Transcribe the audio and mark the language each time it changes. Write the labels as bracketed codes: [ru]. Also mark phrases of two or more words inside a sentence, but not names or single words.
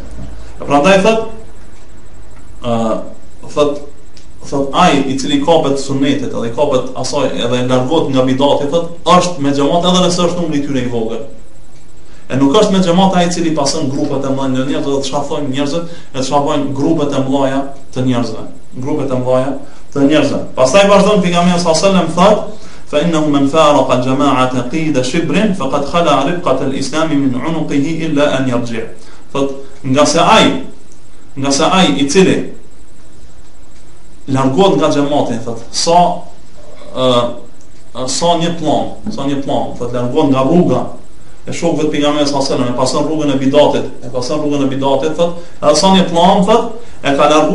[sq] Prandaj thot ai I cili kapet sunetit edhe kapet asaj edhe largohet nga bidati, thot është me xhamat edhe nëse është numri I tyre I vogël. E nuk është me xhamat ai I cili pason grupet e mëdha të njerëzve, do të çfarë thonë njerëzit, e çfarë bojnë grupet e mëdha të njerëzve. Pastaj vazhdon pejgamberi [ar] صلى الله عليه وسلم [sq] thot [ar] فإنه من فارق الجماعة قيد شبر فقد خلع ربقة الإسلام من عنقه إلا أن يرجع'. [sq] Thot nga se ai I cili largohet nga xhamati, thot sa një plan, thot largohet nga rruga e shokëve të pejgamberit [ar] صلى الله عليه وسلم, [sq] e pason rrugën e bidatit, thot edhe sa një plan, thot e ka